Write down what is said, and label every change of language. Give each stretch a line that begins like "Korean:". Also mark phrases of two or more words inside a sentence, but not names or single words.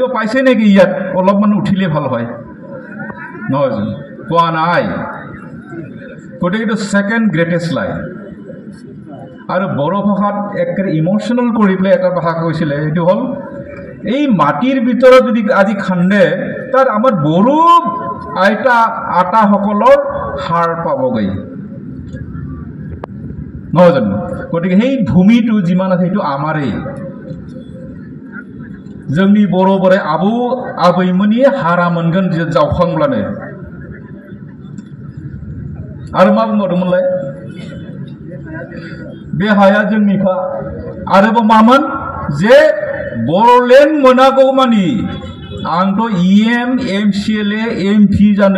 Assamese: পাইছে নেকি ইয়াত অলপমান উঠিলে ভাল হয় নহয় জানো পোৱা নাই গতিকে এইটো
English: second greatest line
Assamese: আৰু বড়ো ভাষাত একেবাৰে ইমোশ্যনেল কৰি পেলাই এটা ভাষা কৈছিলে এইটো হ'ল এই মাটিৰ ভিতৰত যদি আজি খান্দে তাত আমাৰ বড়ো আটাসকলৰ সাৰ পাবগৈ নহয় জানো গতিকে সেই ভূমিটো যিমান আছে সেইটো আমাৰেই
Bodo: जोंनि बर' बोराइ आबौ आबैमोननि हारा मोनगोन जावखांब्लानो आरो मा बुंबावदोंमोनलाय बे हाया जोंनिखा आरोबाव मामोन जे बर'लेण्ड मोनागौमानि आंथ' EM MCLA MP जानो